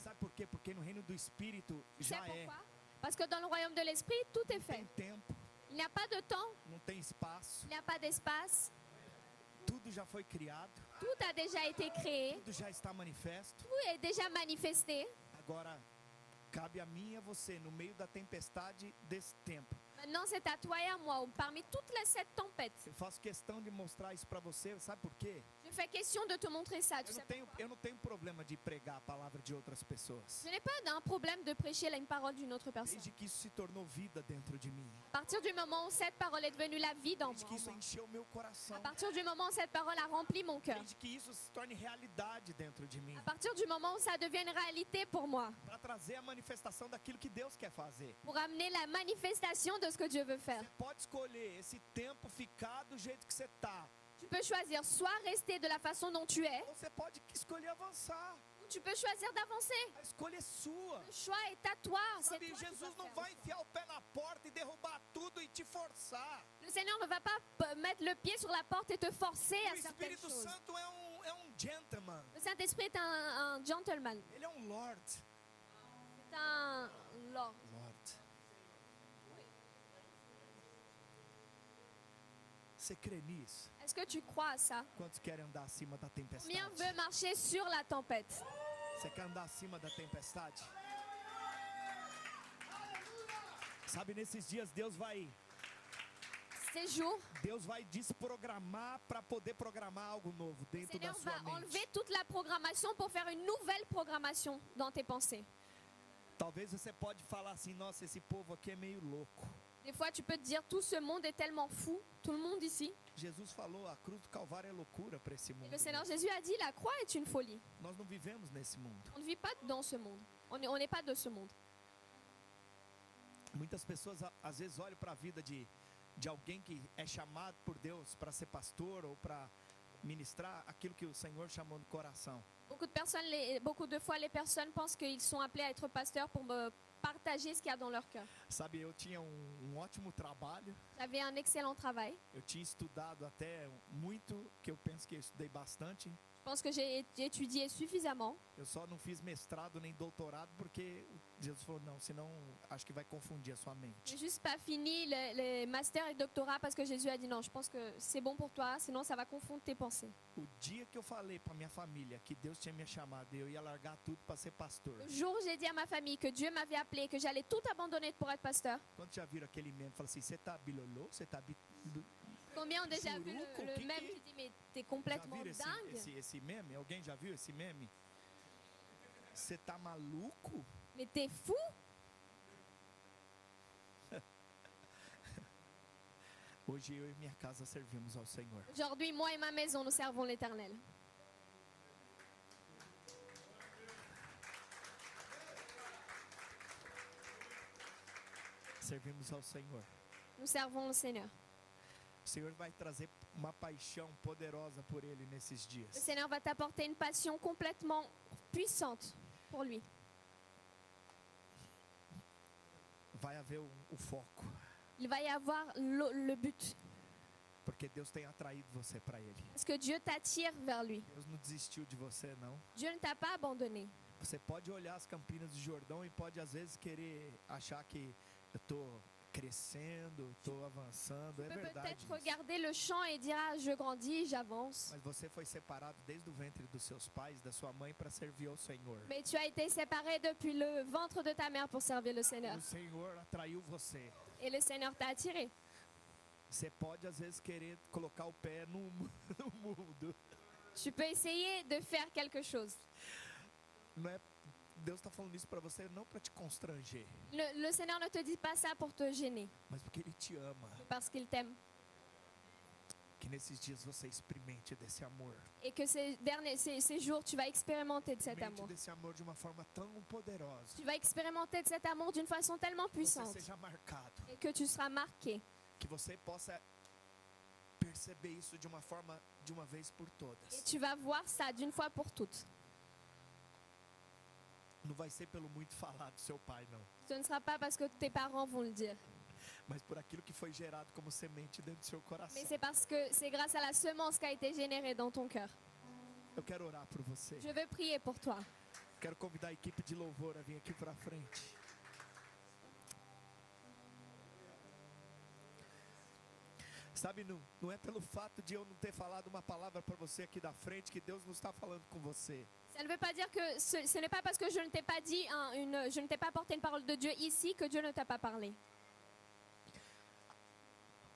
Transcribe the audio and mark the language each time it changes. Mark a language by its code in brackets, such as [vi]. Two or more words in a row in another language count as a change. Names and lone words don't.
[pt] Sabe por quê? Porque no reino do Espírito [fr] Tu sais [pt] já é. [fr] pourquoi? Parce que dans le royaume de l'esprit, tout est [pt] Não [fr] fait. [pt] tem tempo, [fr] Il n'y a pas de temps, [pt] não tem espaço. [fr] il n'y a pas d'espace. [pt] Tudo já foi criado, [fr] Tout a déjà été créé, [pt] tudo já está manifesto. [fr] tout est déjà manifesté. [pt] Agora, cabe a mim e a você, no meio da tempestade desse tempo. [fr] Maintenant, c'est à toi et à moi, parmi toutes les 7 tempêtes. [pt] Eu faço questão de mostrar isso para você, sabe por quê? [fr] Je me fais question de te montrer ça. Tu sais [pt] Eu não tenho problema de pregar a palavra de outras pessoas. [fr] Je n'ai pas d'un problème de prêcher une parole d'une autre personne. [pt] Desde que isso se tornou vida dentro de mim. [fr] À partir du moment où cette parole est devenue la vie dans [pt] Desde que isso [fr] moi, [pt] encheu o meu coração. [fr] à partir du moment où cette parole a rempli mon cœur, [pt] Desde que isso se torne realidade dentro de mim. [fr] à partir du moment où ça devient une réalité pour moi, [pt] Para trazer a manifestação daquilo que Deus quer fazer. [fr] pour amener la manifestation de ce que Dieu veut faire. [pt] Você pode escolher esse tempo ficar do jeito que você está. [fr] Tu peux choisir soit rester de la façon dont tu es, [pt] Ou você pode escolher avançar. [fr] ou tu peux choisir d'avancer. [pt] A escolha é sua. [fr] Le choix est à toi. C'est [pt] Sabe, [fr] toi qui [pt] Jesus [fr] dois [pt] não [fr] faire. [pt] vai enfiar o pé na porta e derrubar tudo e te forçar. [fr] Le Seigneur ne va pas mettre le pied sur la porte et te forcer [pt] O [fr] à certaines [pt] Espírito [fr] choses. [pt] Santo é um gentleman. [fr] Le Saint-Esprit est un gentleman. [pt] Ele é um lord. [fr] C'est un lord. Lord. [pt] Você crê nisso? [fr] Est-ce que tu crois à ça? [pt] Quantos querem andar acima da tempestade? [fr] Combien veut marcher sur la tempête? [pt] Você quer andar acima da tempestade? Sabe, nesses dias Deus vai desprogramar para poder programar algo novo [fr] Le [pt] dentro da [fr] Seigneur [pt] sua [fr] va [pt] mente. [fr] enlever toute la programmation pour faire une nouvelle programmation dans tes pensées. [pt] Talvez você pode falar assim, nossa, esse povo aqui é meio louco. [fr] Des fois, tu peux te dire, tout ce monde est tellement fou, tout le monde ici. [pt] Jesus falou, a cruz do Calvário é loucura para esse [fr] Et [pt] mundo. [fr] le Seigneur Jésus a dit, la croix est une folie. [pt] Nós não vivemos nesse mundo. [fr] On ne vit pas dans ce monde. On n'est pas de ce monde. [pt] Muitas pessoas às vezes olham para a vida de alguém que é chamado por Deus para ser pastor ou para ministrar aquilo que o Senhor chamou no coração. [fr] Beaucoup de fois, les personnes pensent qu'ils sont appelés à être pasteurs pour me partager ce qu'il y a dans leur cœur. [pt] Sabe, eu tinha ótimo trabalho, [fr] J'avais un excellent travail. [pt] eu tinha estudado até muito, que eu penso que eu estudei bastante. [fr] Je pense que j'ai étudié suffisamment. [pt] Eu só não fiz mestrado nem doutorado porque Jesus falou, não, senão acho que vai confundir a sua mente. [fr] J'ai juste pas fini les masters et doctorats parce que Jésus a dit non, je pense que c'est bon pour toi, sinon ça va confondre tes pensées. [pt] O dia que eu falei para minha família que Deus tinha me chamado, eu ia largar tudo para ser pastor. [fr] Le jour où j'ai dit à ma famille que Dieu m'avait appelé, que j'allais tout abandonner pour être pasteur, [pt] Quando já viram aquele meme, fala assim, você tá bilolô? Você tá [fr] combien ont déjà vu [pt] Churuco, [fr] le [pt] que- [fr] même qui dit mais t'es [pt] Já [fr] complètement [pt] viram [fr] dingue, [pt] esse meme? Alguém já viu esse meme? Você tá maluco? [fr] mais t'es fou. [pt] Hoje eu e minha casa servimos ao Senhor. [fr] Aujourd'hui, moi et ma maison, nous servons l'Éternel. [pt] Servimos ao Senhor. [fr] Nous servons le Seigneur. [pt] O Senhor vai trazer uma paixão poderosa por Ele nesses [fr] Le [pt] dias. [fr] Seigneur va t'apporter une passion complètement puissante pour lui. [pt] Vai haver o foco, [fr] Il va y avoir le but. [pt] porque Deus tem atraído você para Ele. [fr] Parce que Dieu t'attire vers lui. [pt] Deus não desistiu de você, não. [fr] Dieu ne t'a pas abandonné. [pt] Você pode olhar as Campinas do Jordão e pode às vezes querer achar que eu tô crescendo, tô avançando, é [fr] Tu peux [pt] verdade. [fr] peut-être [pt] isso. [fr] regarder le champ et dire ah, je grandis, j'avance. [pt] Mas você foi separado desde o ventre dos seus pais, da sua mãe, para servir ao Senhor. [fr] Mais tu as été séparé depuis le ventre de ta mère pour servir le Seigneur. [pt] O Senhor atraiu você. [fr] Et le Seigneur t'a attiré. [pt] Você pode às vezes querer colocar o pé no mundo. [fr] Tu peux essayer de faire quelque chose. [pt] Não é, Deus está falando isso para você não para te constranger, [fr] Le Seigneur ne te dit pas ça pour te gêner, [pt] mas porque Ele te ama. [fr] mais parce qu'il t'aime. [pt] Que nesses dias você experimente desse amor. [fr] Et que ces jours, tu vas expérimenter de cet [pt] Experimente [fr] amour. [pt] desse amor de uma forma tão poderosa. [fr] Tu vas expérimenter de cet amour d'une façon tellement [pt] Que você [fr] puissante [pt] seja marcado. [fr] et que tu seras marqué. [pt] Que você possa perceber isso de uma forma, de uma vez por [fr] Et [pt] todas. [fr] tu vas voir ça d'une fois pour toutes. [pt] Não vai ser pelo muito falar do seu pai, não. [fr] Ce ne sera pas parce que tes parents vont le dire, [pt] Mas por aquilo que foi gerado como semente dentro do seu coração. [fr] mais c'est parce que c'est grâce à la semence qui a été générée dans ton cœur. [pt] Eu quero orar por você. [fr] Je veux prier pour toi. [pt] Quero convidar a equipe de louvor a vir aqui para frente. Sabe, não é pelo fato de eu não ter falado uma palavra para você aqui da frente que Deus não está falando com você. [fr] Ça ne veut pas dire que ce n'est pas parce que je ne t'ai pas dit, je ne t'ai pas apporté une parole de Dieu ici que Dieu ne t'a pas parlé.